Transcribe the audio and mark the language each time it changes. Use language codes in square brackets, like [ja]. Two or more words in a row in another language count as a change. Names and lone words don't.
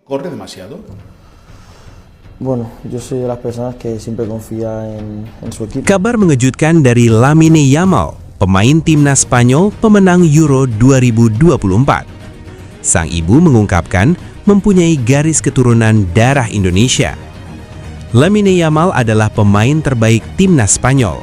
[es] ¿Corre demasiado? Bueno, yo soy de las personas que siempre confía en su equipo. [id] Kabar mengejutkan dari Lamine Yamal, pemain timnas Spanyol pemenang Euro 2024. Sang ibu mengungkapkan mempunyai garis keturunan darah Indonesia. Lamine Yamal adalah pemain terbaik timnas Spanyol.